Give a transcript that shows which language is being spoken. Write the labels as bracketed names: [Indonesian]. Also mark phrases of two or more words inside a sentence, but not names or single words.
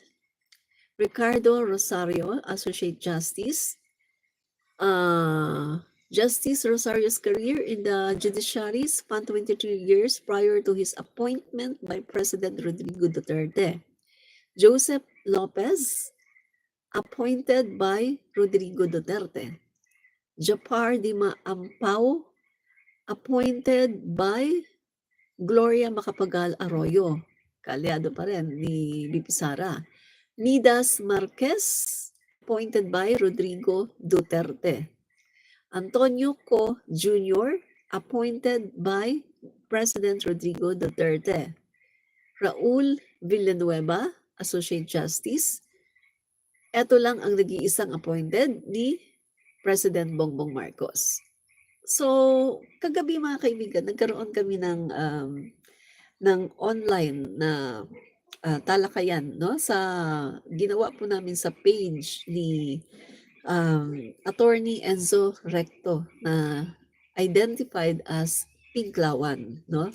[English] Ricardo Rosario, Associate Justice. Justice Rosario's career in the judiciary spanned 22 years prior to his appointment by President Rodrigo Duterte. Joseph Lopez, appointed by Rodrigo Duterte. Japar Dima Ampao, appointed by Gloria Macapagal Arroyo, [Filipino] kaalyado pa rin ni VP Sara. [English] Nidas Marquez, appointed by Rodrigo Duterte. Antonio Co. Jr., appointed by President Rodrigo Duterte. Raul Villanueva, Associate Justice. [Filipino] Ito lang ang nag-iisang appointed ni President Bongbong Marcos. So, kagabi mga kaibigan, nagkaroon kami ng online na talakayan, no? Sa ginawa po namin sa page ni Attorney Enzo Recto na [English] identified as [Filipino] Pinklawan, no?